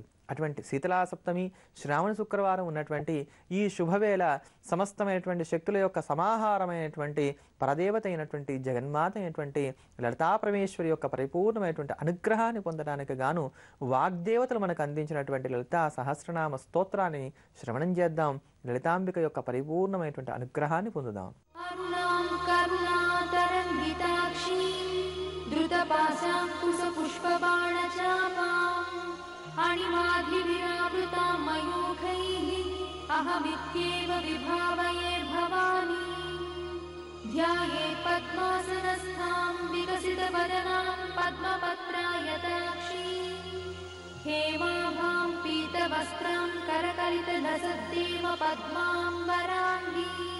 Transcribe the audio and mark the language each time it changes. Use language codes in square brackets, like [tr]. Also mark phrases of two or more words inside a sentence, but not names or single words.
[te] అటువంటి శీతలా సప్తమి శ్రావణ శుక్రవారం ఉన్నటువంటి ఈ శుభవేళ సమస్తమైనటువంటి శక్తుల యొక్క సమాహారమైనటువంటి పరదేవత అయినటువంటి జగన్మాత అయినటువంటి లలితాపరమేశ్వరి యొక్క పరిపూర్ణమైనటువంటి అనుగ్రహాన్ని పొందడానికి గాను వాగ్దేవతలు మనకు అందించినటువంటి లలితా సహస్రనామ స్తోత్రాన్ని శ్రవణం చేద్దాం. లలితాంబిక యొక్క పరిపూర్ణమైనటువంటి అనుగ్రహాన్ని పొందుదాం. [sa] अणिमाधिविरावृतां मयूखैः अहमित्येव विभावये भवानी ध्यायेत् पद्मासनस्थां विकसितवदनां पद्मपत्रायताक्षी हेमाभां पीतवस्त्रां करकलितलसद्देव पद्माम्बराङ्गी